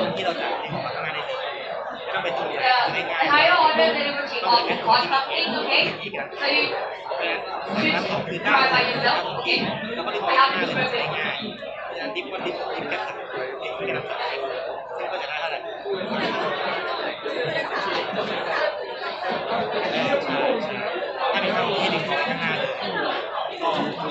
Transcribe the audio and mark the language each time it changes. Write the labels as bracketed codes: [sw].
[th] ตรงที่เราจ่ายที่ของมาข้างหน้าได้เลยก็เป็นตัว [en] the higher order derivative of the cost something, okay? So you choose try by yourself, okay? I have to prove it. [th] จะดิฟก็ดิฟแค่3แค่3ซึ่งก็จะได้เท่าไหร่ถ้าเป็นของที่ดึงเข้าไปข้างหน้าเลยก็